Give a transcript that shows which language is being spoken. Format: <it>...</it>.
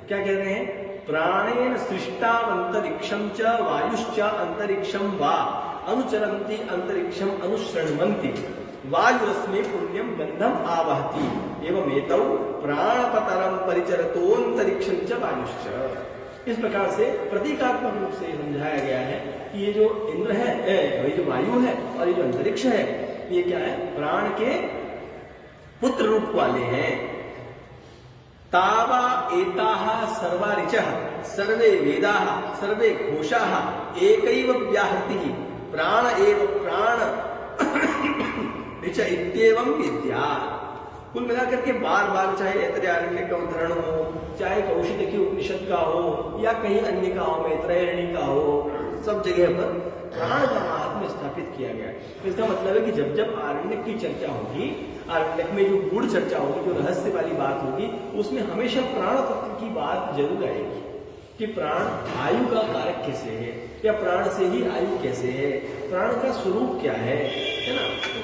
<hi>क्या कह रहे हैं,</hi> <sa>प्राणेन सृष्टावंतरिक्षं च वायुश्च अंतरिक्षं वा अनुचरन्ति अंतरिक्षं अनुशृण्वन्ति वायुरस्मै पुण्यं गंधम आवहति एवमेतौ प्राणपतरं परिचरतोऽन्तरिक्षं च वायुश्च।</sa> <hi>इस प्रकार से प्रतीकात्मक रूप से समझाया गया है कि ये जो इंद्र है, ये जो वायु है और ये जो अंतरिक्ष है, ये क्या है, प्राण के पुत्र रूप वाले हैं।</hi> <sa>तावा एताः सर्वा ऋचः सर्वे वेदाः सर्वे घोषाः एकैव व्याहृतिः प्राण एव प्राण ऋच इत्येवं विद्या।</sa> <hi>कुल मिलाकर के बार बार चाहे ऐतरेयारण्य का उदाहरण हो, चाहे कौशिक की उपनिषद का हो, या कहीं अन्य का हो, मैत्रेयणी का हो, सब जगह पर प्राण का महात्म्य स्थापित किया गया है। इसका मतलब है कि जब जब आरण्यक की चर्चा होगी, आरण्यक में जो गूढ़ चर्चा होगी, जो रहस्य वाली बात होगी, उसमें हमेशा प्राण तत्व की बात जरूर आएगी कि प्राण आयु का कारक कैसे है, या प्राण से ही आयु कैसे है, प्राण का स्वरूप क्या है ना।</hi>